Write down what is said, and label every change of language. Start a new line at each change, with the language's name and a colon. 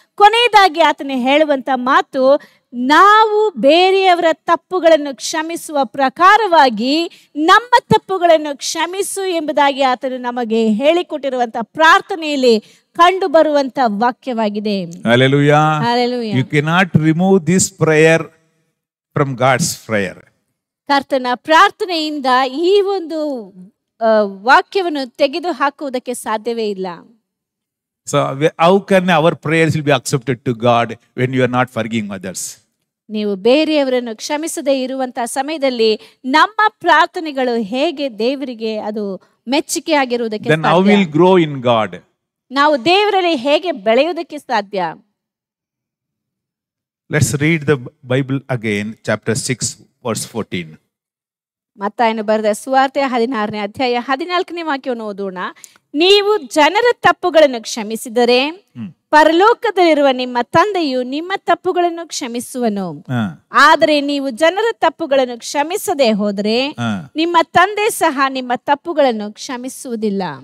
Kannada: ಕೊನೆಯದಾಗಿ ಆತನು ಹೇಳುವಂತ ಮಾತು, ನಾವು ಬೇರೆಯವರ ತಪ್ಪುಗಳನ್ನು ಕ್ಷಮಿಸುವ ಪ್ರಕಾರವಾಗಿ ನಮ್ಮ ತಪ್ಪುಗಳನ್ನು ಕ್ಷಮಿಸು ಎಂಬುದಾಗಿ ಆತನು ನಮಗೆ ಹೇಳಿಕೊಟ್ಟಿರುವಂತ ಪ್ರಾರ್ಥನೆಯಲ್ಲಿ ಕಂಡು ಬರುವಂತ ವಾಕ್ಯವಾಗಿದೆ.
English: Hallelujah. Hallelujah. You cannot remove this prayer from God's prayer.
Kannada: ಕರ್ತನ ಪ್ರಾರ್ಥನೆಯಿಂದ ಈ ಒಂದು ವಾಕ್ಯವನ್ನು ತೆಗೆದು ಹಾಕುವುದಕ್ಕೆ ಸಾಧ್ಯವೇ ಇಲ್ಲ.
English: So how can our prayers will be accepted to God when you are not forgiving others?
Kannada: ನೀವು ಬೇರೆಯವರನ್ನು ಕ್ಷಮಿಸದೇ ಇರುವಂತಹ ಸಮಯದಲ್ಲಿ ನಮ್ಮ ಪ್ರಾರ್ಥನೆಗಳು ಹೇಗೆ ದೇವರಿಗೆ ಅದು ಮೆಚ್ಚುಗೆ ಆಗಿರುವುದಕ್ಕೆ
English: Then how will grow in God?
Kannada: ನಾವು ದೇವರಲ್ಲಿ ಹೇಗೆ ಬೆಳೆಯುವುದಕ್ಕೆ ಸಾಧ್ಯ?
English: Let's read the Bible again, chapter 6, verse 14.
Kannada: ಮತ್ತಾಯನು ಬರೆದ ಸುವಾರ್ತೆ 16ನೇ ಅಧ್ಯಾಯ 14ನೇ ವಾಕ್ಯವನ್ನು ಓದೋಣ. ನೀವು ಜನರ ತಪ್ಪುಗಳನ್ನು ಕ್ಷಮಿಸಿದರೆ ಪರಲೋಕದಲ್ಲಿರುವ ನಿಮ್ಮ ತಂದೆಯು ನಿಮ್ಮ ತಪ್ಪುಗಳನ್ನು ಕ್ಷಮಿಸುವನು. ಆದರೆ ನೀವು ಜನರ ತಪ್ಪುಗಳನ್ನು ಕ್ಷಮಿಸದೆ ಹೋದರೆ ನಿಮ್ಮ ತಂದೆ ಸಹ ನಿಮ್ಮ ತಪ್ಪುಗಳನ್ನು ಕ್ಷಮಿಸುವುದಿಲ್ಲ.